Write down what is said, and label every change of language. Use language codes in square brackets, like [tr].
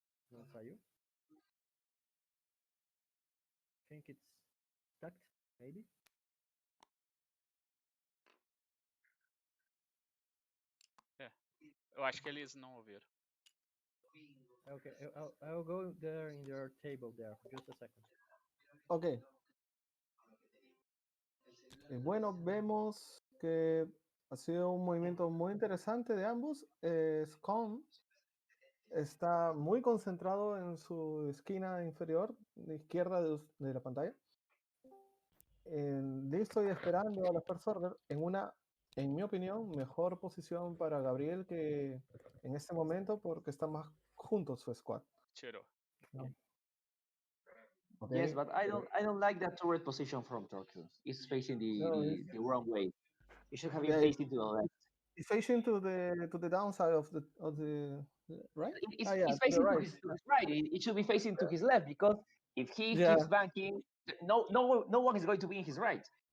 [pt] Não saiu? [en] Think it's stuck, maybe? [pt] Eu acho que eles não ouviram. [en] Okay, I'll go there in your table there. Just a second. Ok. [es] Bueno, vemos que ha sido un movimiento muy interesante de ambos. Scum está muy concentrado en su esquina inferior, de izquierda de la pantalla. Listo y esperando a la First Order en una, en mi opinión, mejor posición para Gabriel que en este momento porque está más junto a su squad. [pt] Tirou. [en] Okay. Yes, but I don't like that turret position from Turkey. It's facing the wrong way. It should have been facing to the left. It's facing to the downside of the right. It's facing to his right. It should be facing to his left because if he keeps banking, no one is going to be in his right.